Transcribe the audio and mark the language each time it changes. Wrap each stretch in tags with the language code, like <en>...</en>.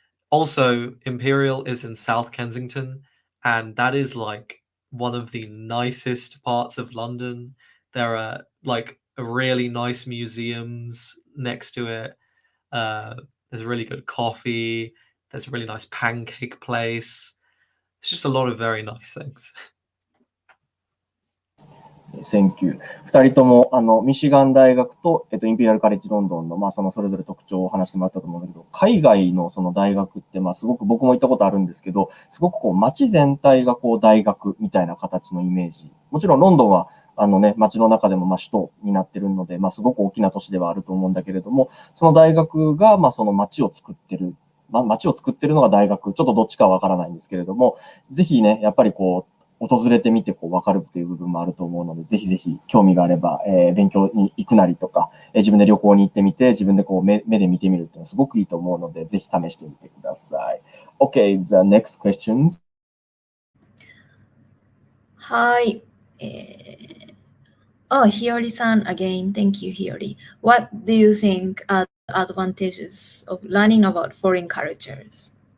<en>Also, Imperial is in South Kensington, and that is like one of the nicest parts of London. There are like really nice museums next to it. There's really good coffee. There's a really nice pancake place. It's just a lot of very nice things. Thank you.</en> <ja>二人とも、ミシガン大学と、インペリアルカレッジロンドンの、そのそれぞれ特徴を話してもらったと思うんだけど、海外のその大学って、すごく僕も行ったことあるんですけど、すごくこう、街全体がこう、大学みたいな形のイメージ。もちろんロンドンは、街の中でも、首都になってるので、すごく大きな都市ではあると思うんだけれども、その大学が、その街を作ってる。街を作ってるのが大学。ちょっとどっちかはわからないんですけれども、ぜひね、やっぱりこう、訪れてみてこう分かるっていう部分もあると思うので、ぜひぜひ興味があれば、勉強に行くなりとか、自分で旅行に行ってみて、自分でこう目で見てみるっていうのはすごくいいと思うので、ぜひ試してみてください。</ja> <en>Okay, the next questions. Hi. Hiyori-san again. Thank you, Hiyori. What do you think are the advantages of learning about foreign cultures?</en>